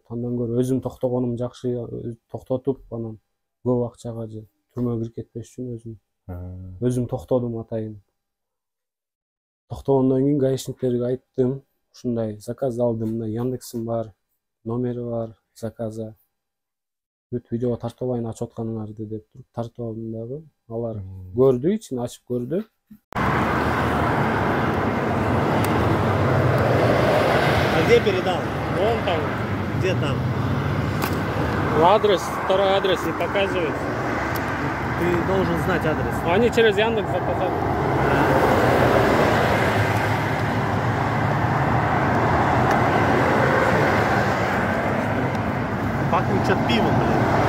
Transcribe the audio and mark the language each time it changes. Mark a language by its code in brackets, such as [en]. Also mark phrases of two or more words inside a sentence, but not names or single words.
[ky] Андан көрө өзүм токтогонум жакшы, токтотуп, анан көп акчага же түрмөгө кирип кетпеш үчүн өзүм токтодум атайын. Токтогондон кийин гаишниктерге айттым, ушундай заказ алдым, мына Яндексим бар, номери бар заказа. Бүт видеого тартып алайын ачып атканыңарды деп туруп тартып алдым дагы. Алар көрдү, ичин ачып көрдү. [ru] А где передал? Вон там. Где там? Адрес, второй адрес не показывается. Ты должен знать адрес. Они через Яндекс заказали. Пахнет что-то пивом, блин.